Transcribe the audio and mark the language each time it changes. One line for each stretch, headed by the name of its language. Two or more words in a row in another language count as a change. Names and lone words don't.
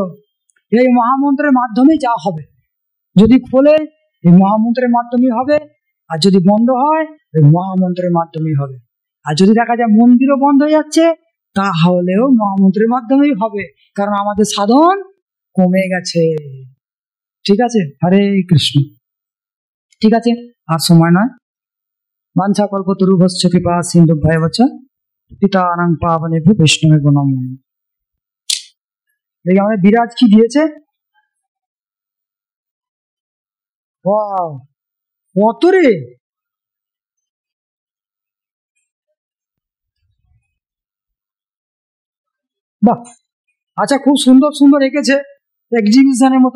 Bangla: এই মহামন্ত্রের মাধ্যমে যা হবে, যদি খোলে এই মহামন্ত্রের মাধ্যমে হবে, আর যদি বন্ধ হয় এই মহামন্ত্রের মাধ্যমেই হবে। আর যদি দেখা যায় মন্দিরও বন্ধ হয়ে যাচ্ছে, তাহলেও মহামন্ত্রের মাধ্যমেই হবে, কারণ আমাদের সাধন কমে গেছে। ঠিক আছে? হরে কৃষ্ণ। ঠিক আছে, আর সময় নয়।
Sanskrit: বাঞ্ছা কল্পতরুভ্যশ্চ কৃপা সিন্ধুভ্যেব চ পতিতানাং পাবনেভ্যো বৈষ্ণবেভ্যো নমো নমঃ।
Bangla: দেখি আমাদের বিরাজ কি দিয়েছে। ওয়াও, কত রে! বাহ, আচ্ছা, খুব সুন্দর সুন্দর এঁকেছে, এক্সিবিশনের মতো।